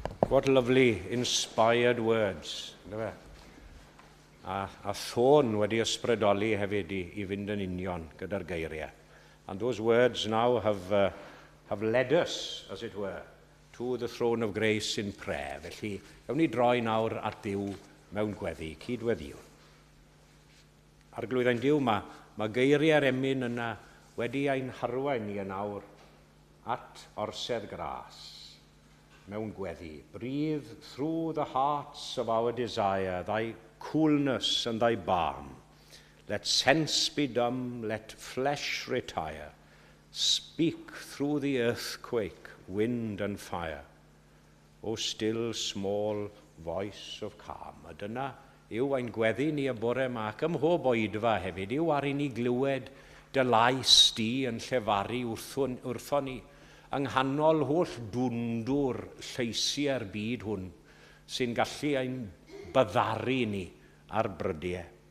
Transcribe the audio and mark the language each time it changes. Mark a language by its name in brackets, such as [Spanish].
[English] What lovely inspired words. [Welsh] A thôn wedi ysbrydoli hefyd I fynd yn union gyda'r geiriau. [English] And those words now have led us, as it were, to the throne of grace in prayer. [Welsh] Felly, gawn ni droi nawr at Duw mewn gweddi, cydweddiw. Arglwydda'n Duw, mae geiriau'r emyn yna wedi ein harwain ni yn awr at orsedd gras. Mewn gweddi. [English] Breathe through the hearts of our desire, thy coolness and thy balm. Let sense be dumb, let flesh retire. Speak through the earthquake, wind and fire. O still small voice of calm. [Welsh] A dyna yw ein gweddi ni y bore yma, ac ym mhob oedfa hefyd, yw ar I ni glywed dy lais di yn llefaru wrthon ni, yng nghanol holl dwndwr lleisiau'r byd hwn, sy'n gallu ein byddaru ni ar brydiau.